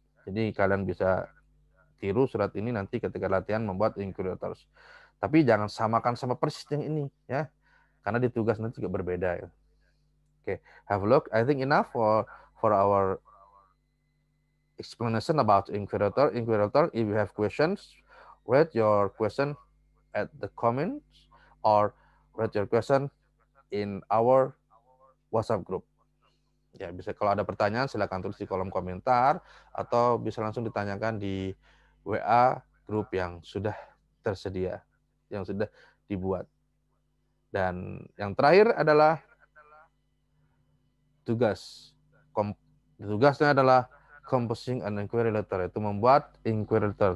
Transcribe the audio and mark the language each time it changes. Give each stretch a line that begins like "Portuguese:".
Indonesian: Jadi kalian bisa tiru surat ini nanti ketika latihan membuat inquiry letters. Tapi jangan samakan sama persis yang ini ya, karena di tugas nanti juga berbeda ya.
English: Okay, have a look. I think enough for our explanation about inquiry letter. If you have questions, write your question at the comments or write your question in our WhatsApp group.
Indonesian: Ya, bisa kalau ada pertanyaan silakan tulis di kolom komentar atau bisa langsung ditanyakan di WA grup yang sudah tersedia, yang sudah dibuat. Dan yang terakhir adalah tugasnya adalah
English: composing an inquiry letter,
Indonesian: itu membuat inquiry letter.